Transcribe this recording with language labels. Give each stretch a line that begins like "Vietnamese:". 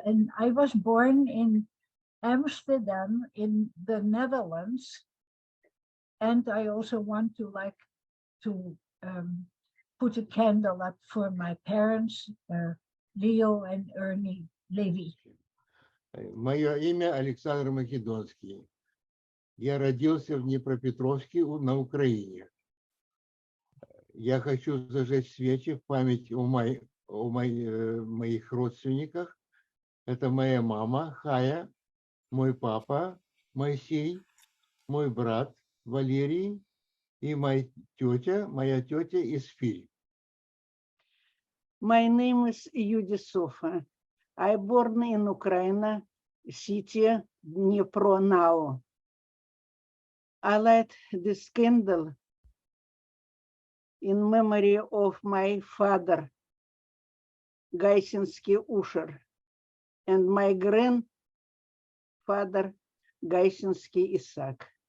English: And I was born in Amsterdam in the Netherlands. And I also want to put a candle up for my parents, Leo and Ernie Levy.
Russian: Мое имя Александр Македонский. Я родился в Днепропетровске на Украине. Я хочу зажечь свечи в память о моих родственниках. Это моя мама Хая, мой папа Моисей, мой брат Валерий и моя тетя Исфирь.
English: My name is Yudi Sofa. I born in Ukraine, city Dnipro now. I light this candle in memory of my father, Gaisinski Usher, and my grandfather, Gaisinski Isaac.